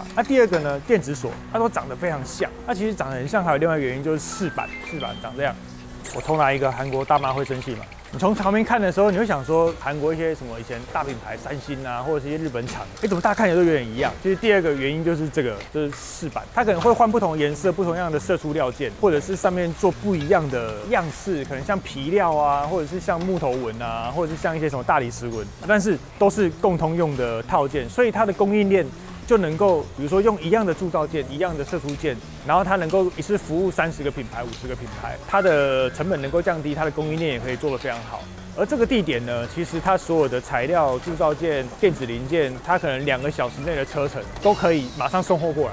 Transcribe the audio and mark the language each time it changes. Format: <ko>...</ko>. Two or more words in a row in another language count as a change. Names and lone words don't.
<zh>那第二個呢，電子鎖它都長得非常像，它其實長得很像，還有另外一個原因就是飾板長這樣。我偷拿一個韓國大媽會生氣嘛？你從旁邊看的時候，你會想說韓國一些什麼以前大品牌三星啊，或者是一些日本廠，怎麼大家看起來都有點一樣？其實第二個原因就是这個，就是飾板，它可能會換不同顏色、不同樣的射出料件，或者是上面做不一樣的樣式，可能像皮料啊，或者是像木頭紋啊，或者是像一些什么大理石紋，但是都是共通用的套件，所以它的供應鏈就能夠，比如說用一樣的鑄造件、一樣的射出件，然後它能夠一次服務30個品牌、50個品牌，它的成本能夠降低，它的供應鏈也可以做得非常好。而這個地點呢，其實它所有的材料、鑄造件、電子零件，它可能2個小時內的車程都可以馬上送貨過來。</zh>